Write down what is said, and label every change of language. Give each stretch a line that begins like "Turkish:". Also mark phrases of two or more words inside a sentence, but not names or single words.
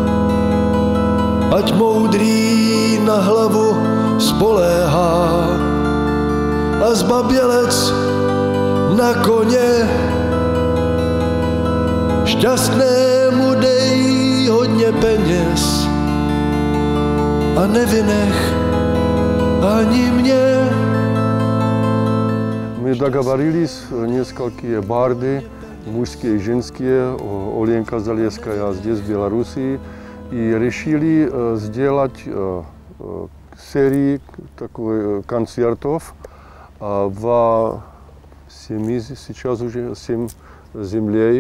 Czech: Ať moudrý na hlavu spoléhá a zbabělec na koně. Šťastnému dej hodně peněz a nevynech ani mě.
Russian: Мы договорились, несколькие барды, мужские и женские, Оленка Залеская здесь, в Белоруссии, и решили сделать серию концертов в 7, сейчас уже 7 землей.